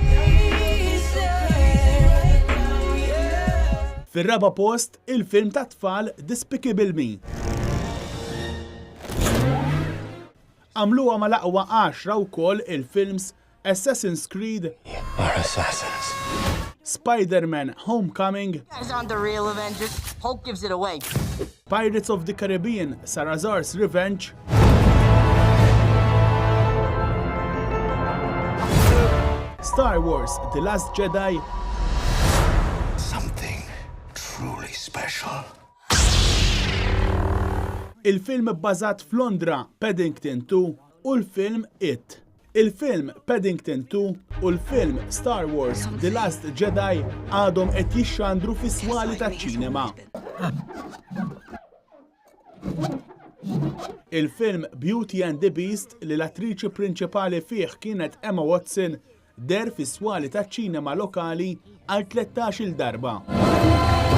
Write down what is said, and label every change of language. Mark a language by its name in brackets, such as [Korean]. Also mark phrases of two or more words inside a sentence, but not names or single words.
[Maltese] Fir-raba post il-film ta' tfal Despicable Me. Għamluha mal-aqwa 10 wkoll il-films Assassin's Creed, [English] Our assassins. [Maltese] Spider-Man Homecoming, [English] Guys aren't the real Avengers. Hulk gives it away. [Maltese] Pirates of the Caribbean, Salazar's Revenge, Star Wars The Last Jedi, [English] Something truly special. [Maltese] il-film bbażat f'Londra Paddington 2 u l-film It. Il-film Paddington 2 u l-film Star Wars The Last Jedi għadhom qed jixxandru fis-swali taċ-ċinema. Il-film Beauty and the Beast li l-attriċi prinċipali fih kienet Emma Watson der fis-swali taċ-ċinema lokali għal 13-il darba.